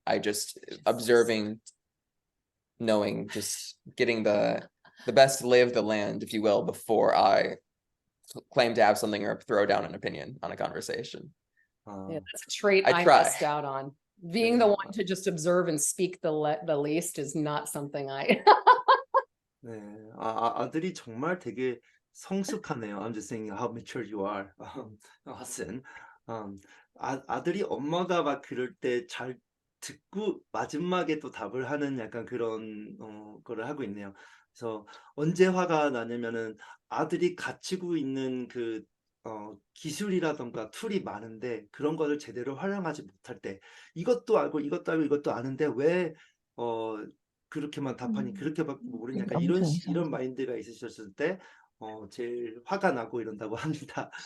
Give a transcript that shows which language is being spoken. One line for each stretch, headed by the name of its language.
English: I just observing, knowing, just getting the best lay of the land, if you will, before I claim to have something or throw down an opinion on a conversation. Yeah, that's a trait I missed out on. Being the one to just observe and speak the least is not something I.
Korean: 네, 아들이 정말 되게 성숙하네요.
English: I'm just saying how mature you are, Hudson.
Korean: 아들이 엄마가 막 그럴 때 잘 듣고 마지막에 또 답을 하는 약간 그런 거를 하고 있네요. 그래서 언제 화가 나냐면은 아들이 갖추고 있는 그 기술이라던가 툴이 많은데 그런 거를 제대로 활용하지 못할 때, 이것도 알고 이것도 알고 이것도 아는데 왜 그렇게만 답하니, 그렇게밖에 모르냐, 약간 이런 마인드가 있으셨을 때 제일 화가 나고 이런다고 합니다.